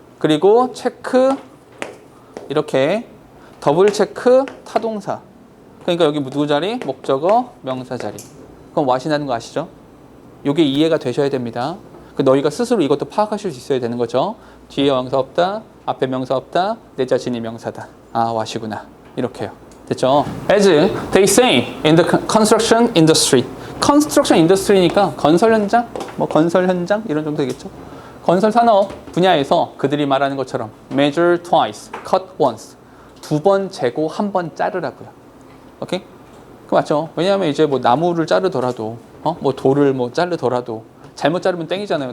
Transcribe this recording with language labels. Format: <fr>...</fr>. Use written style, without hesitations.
<ko>그리고 체크 이렇게 더블 체크 타동사. 그러니까 여기 누구 자리? 목적어, 명사 자리. 그럼 what이라는 거 아시죠? 이게 이해가 되셔야 됩니다. 너희가 스스로 이것도 파악하실 수 있어야 되는 거죠. 뒤에 명사 없다, 앞에 명사 없다, 내 자신이 명사다. what이구나. 이렇게요. 됐죠?</ko> <en>As they say in the construction industry.</en> <ko>construction industry니까 건설 현장, 건설 현장 이런 정도 되겠죠. 건설 산업 분야에서 그들이 말하는 것처럼</ko> <en>measure twice, cut once.</en> <ko>2번 재고 1번 자르라고요. 오케이? 그 맞죠? 왜냐하면 이제 나무를 자르더라도 돌을 자르더라도 잘못 자르면 땡이잖아요.</ko>